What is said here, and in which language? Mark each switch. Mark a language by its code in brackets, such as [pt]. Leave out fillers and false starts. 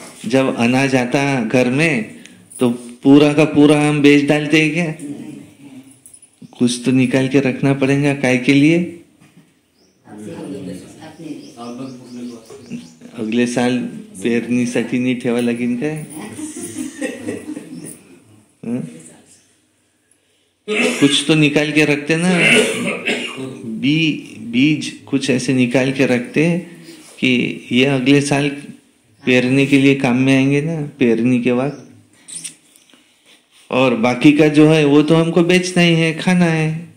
[hi] जब अनाज आता घर में तो पूरा का पूरा हम बेच डालते हैं क्या? कुछ तो निकाल के रखना पड़ेगा, काय के लिए? [mr] अगले साल पेरणीसाठी नाही ठेवा लागेल काय? [hi] कुछ तो निकाल के रखते ना, बीज कुछ ऐसे निकाल के रखते कि ये अगले साल पेरने के लिए काम में आएंगे ना, पेरनी के बाद। और बाकी का जो है वो तो हमको बेचना ही है, खाना है।